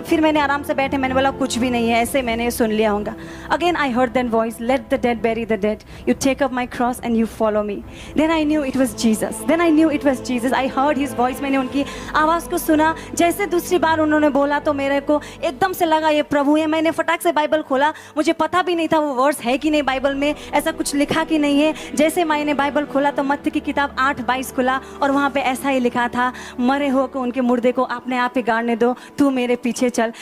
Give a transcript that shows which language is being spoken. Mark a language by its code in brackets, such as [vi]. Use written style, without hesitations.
[hi] फिर मैंने आराम से बैठे, मैंने बोला कुछ भी नहीं है, ऐसे मैंने सुन लिया होगा। [en] Again I heard that voice, let the dead bury the dead. You take up my cross and you follow me. Then I knew it was Jesus. Then I knew it was Jesus. I heard his voice. [hi] मैंने उनकी आवाज़ को सुना। जैसे दूसरी बार उन्होंने बोला तो मेरे को एकदम से लगा ये प्रभु है। मैंने फटाक से बाइबल खोला, मुझे पता भी नहीं था वो वर्स है कि नहीं, बाइबल में ऐसा कुछ लिखा कि नहीं है। जैसे मैंने बाइबल खोला तो मत्ती की किताब 8:22 खुला और वहाँ पे ऐसा ही लिखा था, मरे हो को उनके मुर्दे को अपने आप ही गाड़ने दो, तू मेरे पीछे चल।